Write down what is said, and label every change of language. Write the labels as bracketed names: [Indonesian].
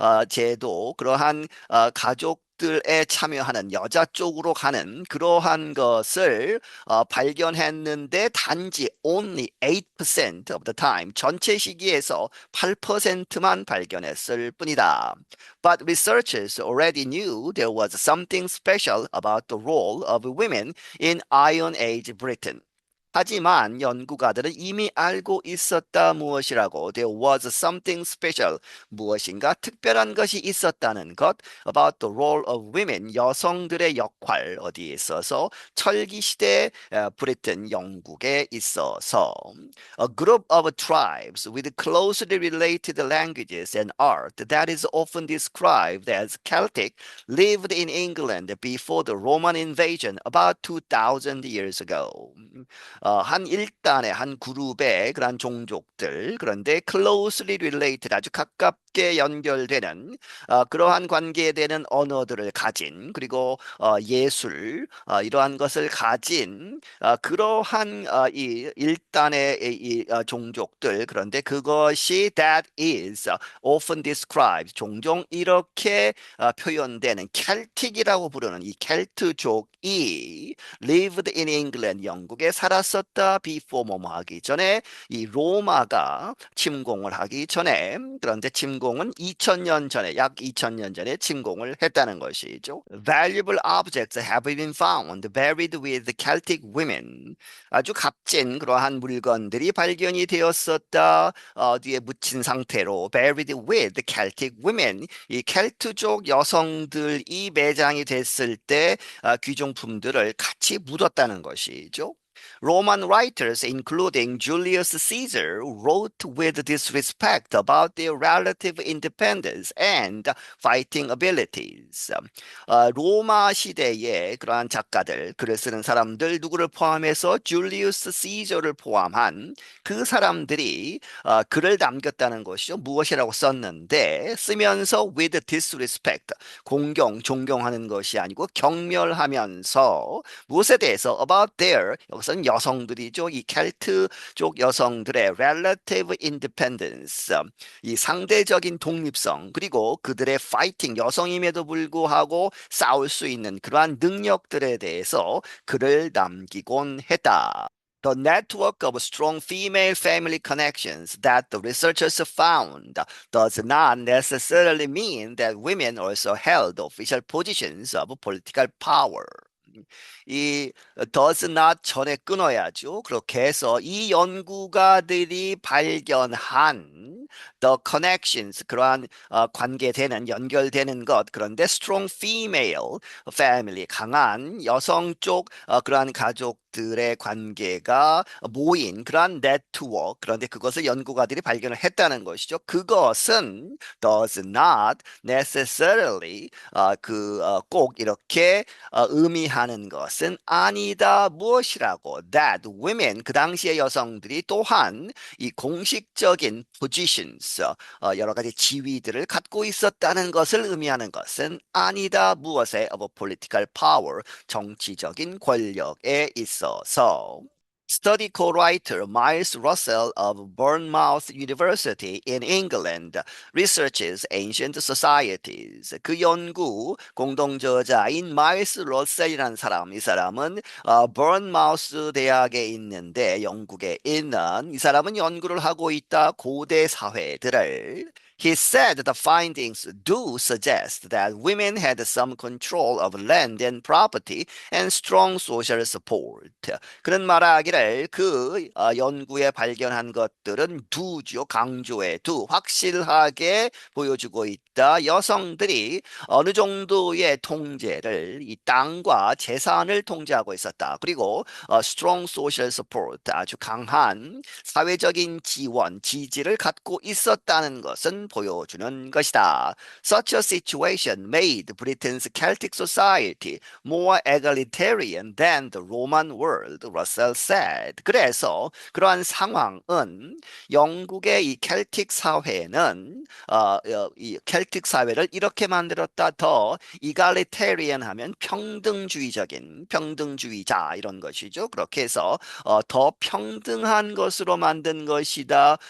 [Korean] 제도 그러한 가족 들에 참여하는 여자 쪽으로 가는 그러한 것을 발견했는데 단지 [English] only 8% of the time [Korean] 전체 시기에서 8%만 발견했을 뿐이다. [English] But researchers already knew there was something special about the role of women in Iron Age Britain. [Korean] 하지만 연구가들은 이미 알고 있었다 무엇이라고 [English] there was something special [Korean] 무엇인가 특별한 것이 있었다는 것 [English] about the role of women [Korean] 여성들의 역할 어디에 있어서 철기 시대 브리튼 영국에 있어서 [English] a group of tribes with closely related languages and art that is often described as Celtic lived in England before the Roman invasion about 2000 years ago. [Korean] 한 일단의 한 그룹의 그런 종족들 그런데 [English] closely related [Korean] 아주 가깝게 연결되는 그러한 관계되는 언어들을 가진 그리고 예술 이러한 것을 가진 그러한 이 일단의 이 종족들 그런데 그것이 [English] that is often described [Korean] 종종 이렇게 표현되는 켈틱이라고 부르는 이 켈트족이 [English] lived in England [Korean] 영국에 살았었다 before 뭐뭐 하기 전에 이 로마가 침공을 하기 전에 그런데 침공은 2000년 전에 약 2000년 전에 침공을 했다는 것이죠. [English] Valuable objects have been found buried with Celtic women. [Korean] 아주 값진 그러한 물건들이 발견이 되었었다. 뒤에 묻힌 상태로 [English] buried with Celtic women. [Korean] 이 켈트족 여성들이 매장이 됐을 때 귀중품들을 같이 묻었다는 것이죠. [English] Roman writers, including Julius Caesar, wrote with disrespect about their relative independence and fighting abilities. [Korean] 로마 시대의 그러한 작가들, 글을 쓰는 사람들, 누구를 포함해서 줄리우스 시저를 포함한 그 사람들이 글을 남겼다는 것이죠. 무엇이라고 썼는데 쓰면서 [English] with disrespect, [Korean] 존경하는 것이 아니고 경멸하면서 무엇에 대해서 [English] about their [Korean] 여기서는 여성들이죠. 이 켈트 쪽 여성들의 [English] relative independence [Korean] 이 상대적인 독립성 그리고 그들의 fighting 여성임에도 불구하고 싸울 수 있는 그러한 능력들에 대해서 글을 남기곤 했다. [English] The network of strong female family connections that the researchers found does not necessarily mean that women also held official positions of political power. [Korean] 이 [English] does not [Korean] 전에 끊어야죠. 그렇게 해서 이 연구가들이 발견한 [English] the connections [Korean] 그러한 관계되는 연결되는 것 그런데 [English] strong female family [Korean] 강한 여성 쪽 그러한 가족들의 관계가 모인 그러한 네트워크 그런데 그것을 연구가들이 발견을 했다는 것이죠. 그것은 [English] does not necessarily [Korean] 꼭 이렇게 의미하는 것은 아니다. 무엇이라고? [English] That women, [Korean] 그 당시의 여성들이 또한 이 공식적인 positions, 여러 가지 지위들을 갖고 있었다는 것을 의미하는 것은 아니다. 무엇에? [English] Of political power, [Korean] 정치적인 권력에 있어서. [English] Study co-writer Miles Russell of Bournemouth University in England researches ancient societies. [Korean] 그 연구 공동저자인 마일스 러셀이라는 사람, 이 사람은 버ን마우스 대학에 있는데 영국에 있는 이 사람은 연구를 하고 있다 고대 사회들을. [English] He said the findings do suggest that women had some control of land and property and strong social support. [Korean] 그런 말하기를 연구에 발견한 것들은 두죠. 강조의 두. 확실하게 보여주고 있다. 여성들이 어느 정도의 통제를 이 땅과 재산을 통제하고 있었다. 그리고 [English] strong social support [Korean] 아주 강한 사회적인 지원, 지지를 갖고 있었다는 것은 보여주는 것이다. Such a situation made Britain's Celtic society more egalitarian than the Roman world, Russell said. 그래서 그러한 상황은 영국의 이 켈틱 사회는 이 켈틱 사회를 이렇게 만들었다. 더 이갈리테리안 하면 평등주의적인 평등주의자 이런 것이죠. 그렇게 해서 더 평등한 것으로 만든 것이다.